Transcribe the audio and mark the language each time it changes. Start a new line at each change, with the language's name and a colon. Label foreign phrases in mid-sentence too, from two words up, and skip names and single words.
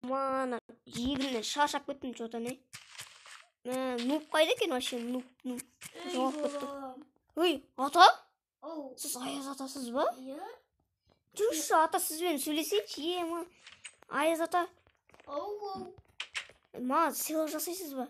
Kazakh: Мана жегімнен шаршап кеттім
Russian: что-то не.
Kazakh: Нуп қайда екен вообще? Нуп. Жоғалып кетті. Ой, ата? Сіз Аяз атасыз ба? Иә. Жүрші ата сізбен сөйлесейінші, Аяз ата. Маған сыйлық жасайсыз ба?